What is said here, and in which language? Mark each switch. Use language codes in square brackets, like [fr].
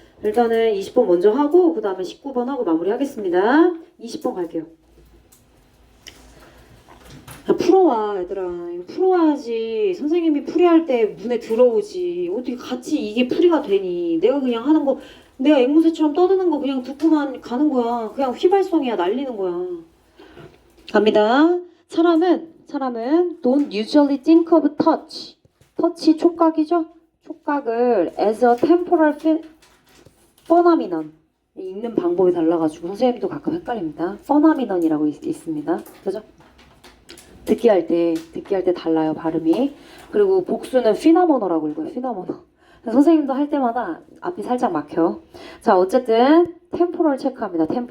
[ko] 일단은 20번 먼저 하고 그 다음에 19번 하고 마무리하겠습니다. 20번 갈게요. 야, 풀어와 얘들아. 이거 풀어와야지. 선생님이 풀이할 때 눈에 들어오지. 어떻게 같이 이게 풀이가 되니. 내가 그냥 하는 거 내가 앵무새처럼 떠드는 거 그냥 듣고만 가는 거야. 그냥 휘발성이야. 날리는 거야. 갑니다. 사람은 [en] don't usually think of touch. [ko] 터치 촉각이죠? 촉각을 [en] as a temporal phenomenon. [ko] 읽는 방법이 달라가지고 선생님도 가끔 헷갈립니다. phenomenon이라고 있습니다. 그죠? 듣기 할 때 달라요, 발음이. 그리고 복수는 phenomenolo라고 읽어요, phenomenal. 선생님도 할 때마다 앞이 살짝 막혀. 자, 어쨌든 temporal 체크합니다.